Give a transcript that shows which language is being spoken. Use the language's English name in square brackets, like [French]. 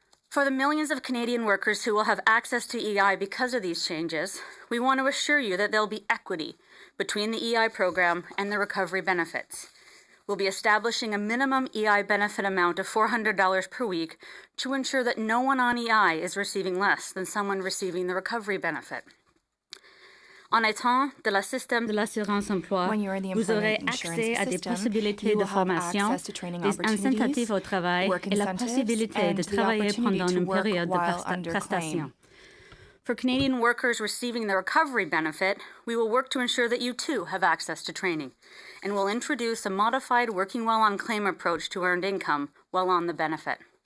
[English] For the millions of Canadian workers who will have access to EI because of these changes, we want to assure you that there will be equity between the EI program and the recovery benefits. We'll be establishing a minimum EI benefit amount of $400 per week to ensure that no one on EI is receiving less than someone receiving the recovery benefit. [French] En étant de la système de l'assurance emploi, vous aurez accès à des possibilités de formation, des incentives au travail et la possibilité de travailler pendant une période de prestation. [English] For Canadian workers receiving the recovery benefit, we will work to ensure that you too have access to training, and will introduce a modified working while on claim approach to earned income while on the benefit.